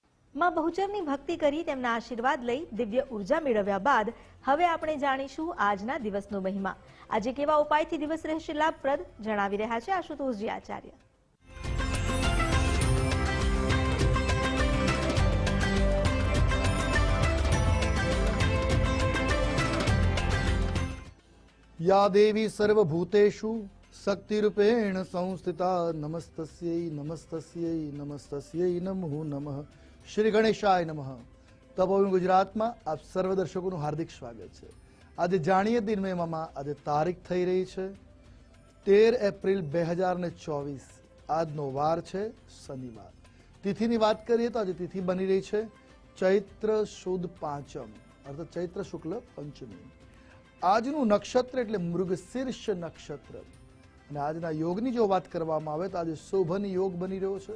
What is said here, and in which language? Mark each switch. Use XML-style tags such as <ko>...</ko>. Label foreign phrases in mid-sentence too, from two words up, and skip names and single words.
<gu>માં બહુચરની ભક્તિ કરી તેમના આશીર્વાદ લઈ દિવ્ય ઉર્જા મેળવ્યા બાદ હવે આપણે જાણીશું આજના દિવસનો મહિમા। આજે કેવા ઉપાયથી દિવસ રહેશે લાભપ્રદ, જણાવી રહ્યા છે આશુતોષજી આચાર્ય।</gu> <sa>या देवी सर्वभूतेषु शक्तिरूपेण संस्थिता नमस्तस्यै नमस्तस्यै नमस्तस्यै नमो नमः। श्री गणेशाय नमः।</sa> <hi>तपोवन गुजरात में आप सर्व दर्शकों हार्दिक स्वागत है। आज जाणीए दिन में आज तारीख थई रही है 13 एप्रिल 2024।</hi> <gu>આજનો વાર છે શનિવાર। તિથિની વાત કરીએ તો આજે તિથિ બની રહી છે ચૈત્ર સુદ પાંચમ અર્થાત ચૈત્ર શુક્લ પંચમી। આજનું નક્ષત્ર એટલે મૃગશીર્ષ નક્ષત્ર અને આજના યોગની જો વાત કરવામાં આવે તો આજે શોભન યોગ બની રહ્યો છે।</gu>